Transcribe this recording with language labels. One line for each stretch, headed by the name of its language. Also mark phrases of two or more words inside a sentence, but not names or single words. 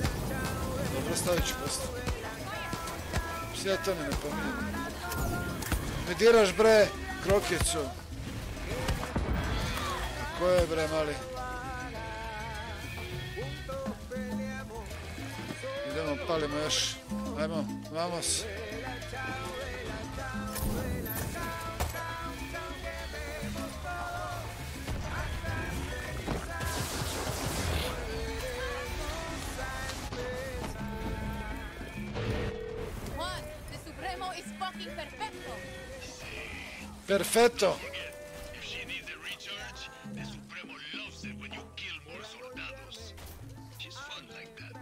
Serbian: Dobro, stavit ću posto. Ja to ne pominjem. Me diraš bre, krokicu. Ko je bre mali? Idemo, palimo još. Ajmo, vamos.
English: Juan, the Supremo is fucking perfecto. Perfetto. If she needs a recharge, the Supremo loves it when you kill more soldados. She's fun like that.